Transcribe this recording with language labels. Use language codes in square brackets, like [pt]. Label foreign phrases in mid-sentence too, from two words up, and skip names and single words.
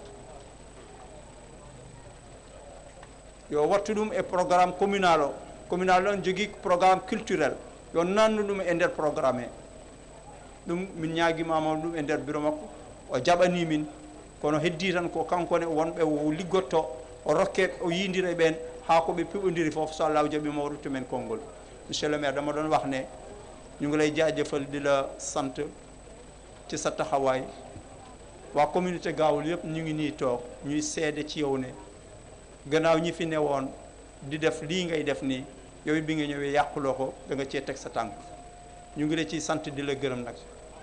[ff] yo wattu ɗum e [fr] programme communal [ff] o communal on jogui [fr] programme culturel [ff] yo nannu ɗum e nder programme he ɗum min ñaguimama ɗum e nder bureau makko o jaɓani min kono heddi tan ko kankone wonɓe liggotto o rokke o yidira e ɓen ha koɓe piɓodiri foof so Allah jaaɓi mawɗo tumen konngol [fr] monsieur le maire [wo] dama ɗon wax ne ñu ngi lay jaajëfal di la sant ci sa taxawaay waa communauté Gaawul yëpp ñu ngi nii toog ñuy seede ci yow ne gannaaw ñi fi newoon di def lii ngay def nii yow bi nga ñëwee yàquloo ko da nga cee teg sa tànk ñu ngi la ciy sant di la gërëm